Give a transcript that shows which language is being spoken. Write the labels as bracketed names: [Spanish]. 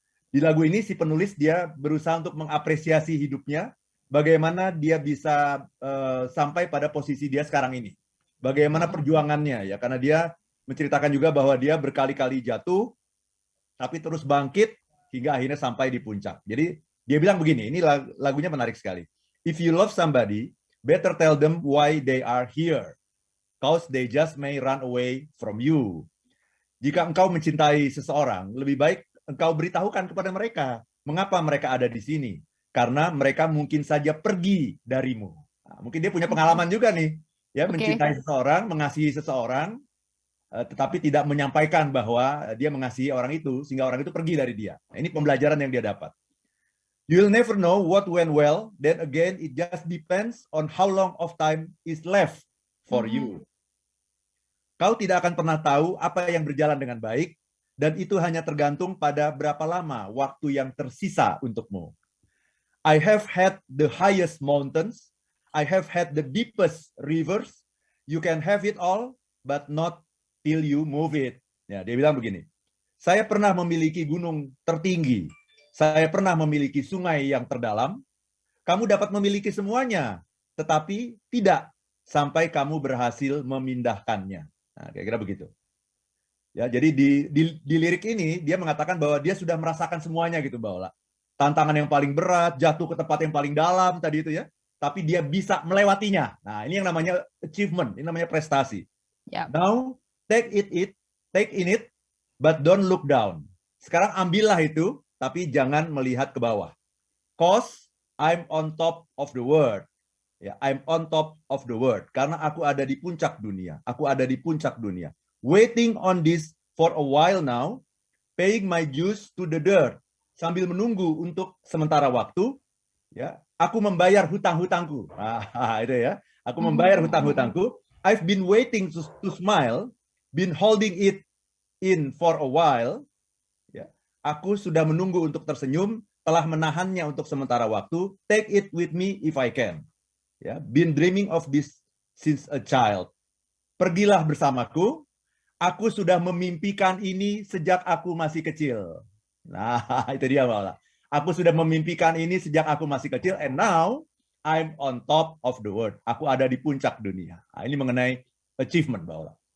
[Indonesian] Di lagu ini si penulis dia berusaha untuk mengapresiasi hidupnya, bagaimana dia bisa sampai pada posisi dia sekarang ini. Bagaimana perjuangannya ya, karena dia menceritakan juga bahwa dia berkali-kali jatuh, tapi terus bangkit, hingga akhirnya sampai di puncak. Jadi dia bilang begini, ini lagunya menarik sekali. [English] If you love somebody, better tell them why they are here, cause they just may run away from you. [Indonesian] Jika engkau mencintai seseorang, lebih baik engkau beritahukan kepada mereka mengapa mereka ada di sini, karena mereka mungkin saja pergi darimu. Nah, mungkin dia punya pengalaman juga nih, ya mencintai seseorang, mengasihi seseorang, tetapi tidak menyampaikan bahwa dia mengasihi orang itu, sehingga orang itu pergi dari dia. Nah, ini pembelajaran yang dia dapat. [English] You'll never know what went well, then again it just depends on how long of time is left for you. [Indonesian] Kau tidak akan pernah tahu apa yang berjalan dengan baik, dan itu hanya tergantung pada berapa lama waktu yang tersisa untukmu. [English] I have had the highest mountains, I have had the deepest rivers, you can have it all, but not till you move it. [Indonesian] Ya, dia bilang begini, saya pernah memiliki gunung tertinggi, saya pernah memiliki sungai yang terdalam, kamu dapat memiliki semuanya, tetapi tidak sampai kamu berhasil memindahkannya. Nah, kira-kira begitu. Ya, jadi di lirik ini dia mengatakan bahwa dia sudah merasakan semuanya gitu, Mbak Ola. Tantangan yang paling berat, jatuh ke tempat yang paling dalam tadi itu ya, tapi dia bisa melewatinya. Nah, ini yang namanya achievement, ini namanya prestasi. [English] Now take in it, but don't look down. [Indonesian] Sekarang ambillah itu, tapi jangan melihat ke bawah. [English] Cause I'm on top of the world. Ya, I'm on top of the world. [Indonesian] Karena aku ada di puncak dunia. Aku ada di puncak dunia. [English] Waiting on this for a while now, paying my dues to the dirt. [Indonesian] Sambil menunggu untuk sementara waktu, ya, aku membayar hutang-hutangku. Itu ya. Aku membayar hutang-hutangku. [English] I've been waiting to smile, been holding it in for a while. [Indonesian] Ya. Aku sudah menunggu untuk tersenyum, telah menahannya untuk sementara waktu. [English] Take it with me if I can. Ya. Been dreaming of this since a child. [Indonesian] Pergilah bersamaku. Aku sudah memimpikan ini sejak aku masih kecil. Nah, itu dia malah. Aku sudah memimpikan ini sejak aku masih kecil, [English] and now I'm on top of the world. [Indonesian] Aku ada di puncak dunia. Nah, ini mengenai achievement, Mbak Ola.